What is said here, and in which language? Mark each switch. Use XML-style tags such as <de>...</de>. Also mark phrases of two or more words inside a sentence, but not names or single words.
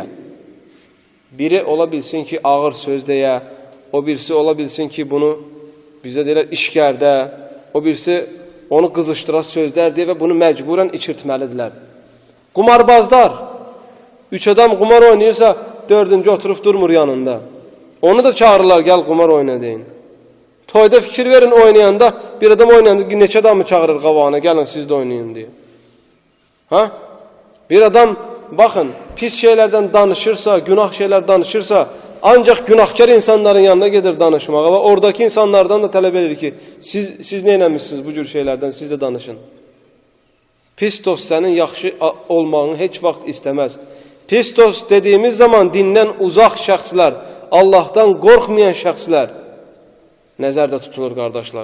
<az>Biri ola bilsin ki, ağır söz deyə, o birisi ola bilsin ki, bunu bizə deyirlər işgərdə, o birisi onu qızışdıra sözlər deyə və bunu məcburən içirtməlidirlər. Qumarbazlar, 3 adam qumar oynayırsa, dördüncü oturub durmur yanında. Onu da çağırırlar, gel qumar oyna deyin. Toyda fikir verin oynayanda, bir adam oynayanda neçə adamı çağırır qabağına, gəlin siz de oynayın diye. Ha? Bir adam, bakın, pis şeylerden danışırsa, günah şeyler danışırsa, ancak günahkar insanların yanına gelir danışmağa ve oradaki insanlardan da tələb edir ki, siz ne eləmişsiniz bu cür şeylerden, siz de danışın. Pis dost sənin yaxşı olmağını heç vaxt istəməz. Pis dost dediğimiz zaman dindən uzaq şəxslər, Allah'tan qorxmayan şəxslər nəzərdə tutulur qardaşlar.</az>